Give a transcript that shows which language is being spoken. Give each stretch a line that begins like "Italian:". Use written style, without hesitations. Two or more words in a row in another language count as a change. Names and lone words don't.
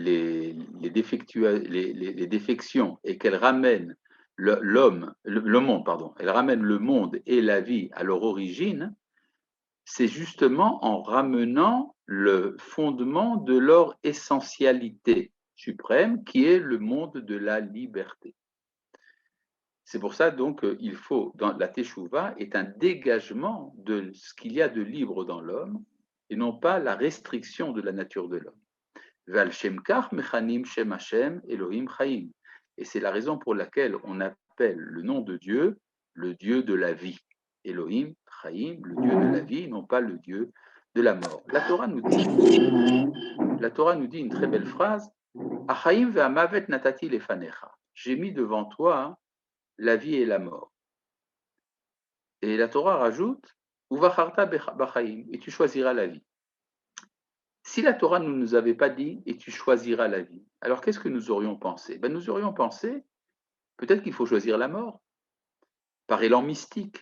French: défections et qu'elle ramène le monde, elle ramène le monde et la vie à leur origine, c'est justement en ramenant le fondement de leur essentialité suprême, qui est le monde de la liberté. C'est pour ça donc il faut, dans la teshuva, est un dégagement de ce qu'il y a de libre dans l'homme et non pas la restriction de la nature de l'homme.
Hebrew: ועל שם כך מכנים שם השם אלהים חיים.
French: Et c'est la raison pour laquelle on appelle le nom de Dieu le Dieu de la vie.
Hebrew: אלהים חיים,
French: le Dieu de la vie, non pas le Dieu de la mort. La Torah nous dit une très belle phrase.
Hebrew: החיים והמוות נתתי לפניך.
French: J'ai mis devant toi la vie et la mort. Et la Torah rajoute,
Hebrew: ובחרת בחיים,
French: et tu choisiras la vie. Si la Torah ne nous avait pas dit, et tu choisiras la vie, alors qu'est-ce que nous aurions pensé? Nous aurions pensé, peut-être qu'il faut choisir la mort, par élan mystique.